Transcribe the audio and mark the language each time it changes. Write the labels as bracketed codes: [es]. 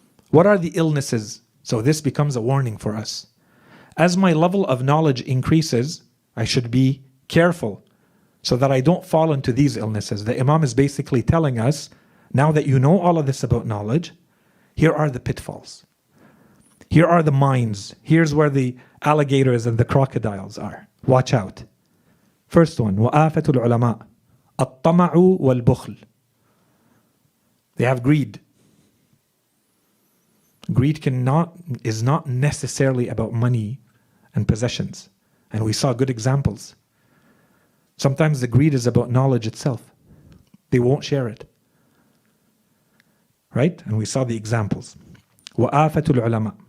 [en] What are the illnesses? So this becomes a warning for us. As my level of knowledge increases, I should be careful so that I don't fall into these illnesses. The Imam is basically telling us, now that you know all of this about knowledge, here are the pitfalls. Here are the mines. Here's where the alligators and the crocodiles are. Watch out. First one, [ar] وَآفَةُ الْعُلَمَاء الطَّمَعُ وَالْبُخْلِ. [en] They have greed. Greed is not necessarily about money and possessions. And we saw good examples. Sometimes the greed is about knowledge itself. They won't share it. Right? And we saw the examples. [ar] وَآفَةُ الْعُلَمَاء.